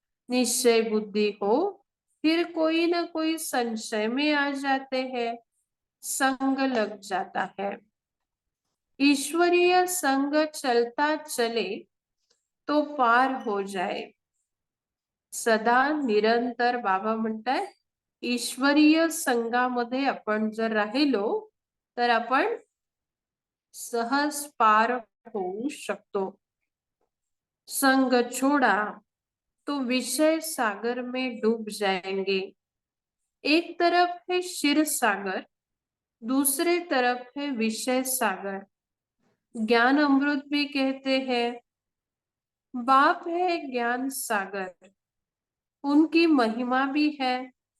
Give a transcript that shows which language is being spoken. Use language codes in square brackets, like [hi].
[hi] निश्चय बुद्धि हो, फिर कोई ना कोई संशय में आ जाते हैं, संग लग जाता है। ईश्वरीय संग चलता चले तो पार हो जाए। [mr] सदा निरंतर बाबा म्हणताय ईश्वरीय संघामध्ये आपण जर राहिलो तर आपण सहज पार होऊ शकतो. [hi] संग छोड़ा तो विषय सागर में डूब जाएंगे. एक तरफ है क्षीर सागर, दूसरे तरफ है विषय सागर. ज्ञान अमृत भी कहते हैं. बाप है ज्ञान सागर, उनकी महिमा भी है.